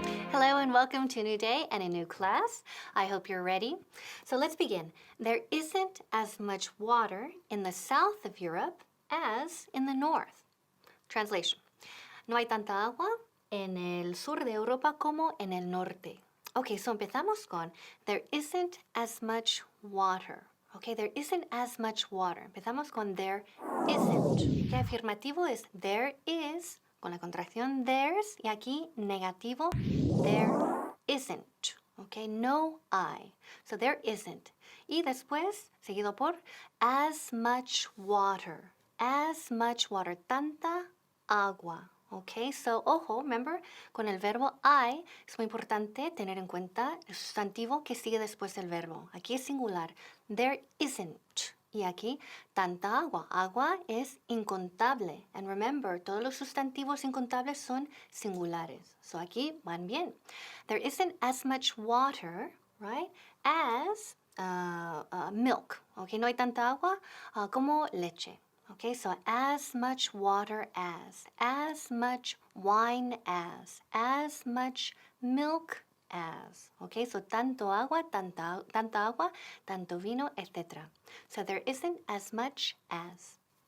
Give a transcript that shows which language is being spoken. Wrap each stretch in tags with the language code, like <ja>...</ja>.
<en>Hello and welcome to a new day and a new class. I hope you're ready. So let's begin. There isn't as much water in the south of Europe as in the north. Translation.</en> <es>No hay tanta agua en el sur de Europa como en el norte.</es> <en>Okay, so</en> <es>empezamos con</es> <en>there isn't as much water. Okay, there isn't as much water.</en> <es>Empezamos con there isn't. Okay, afirmativo es</es> <en>there is,</en> <es>con la contracción</es> <en>there's,</en> <es>y aquí negativo,</es> <en>there isn't. Okay,</en> <es>no hay.</es> <en>So there isn't.</en> <es>Y después, seguido por</es> <en>as much water. As much water.</en> <es>Tanta agua. Okay, so ojo,</es> <en>remember,</en> <es>con el verbo I es muy importante tener en cuenta el sustantivo que sigue después del verbo. Aquí es singular.</es> <en>There isn't.</en> <es>Y aquí, tanta agua. Agua es incontable.</es> <en>And remember,</en> <es>todos los sustantivos incontables son singulares. So aquí van bien.</es> <en>There isn't as much water, right, as milk.</en> <es>Okay, no hay tanta agua como leche.</es> <en>Okay, so as much water as much wine as much milk as.</en> <es>Okay, so tanto agua, tanta agua, tanto vino, etc.</es> <en>So there isn't as much as.</en>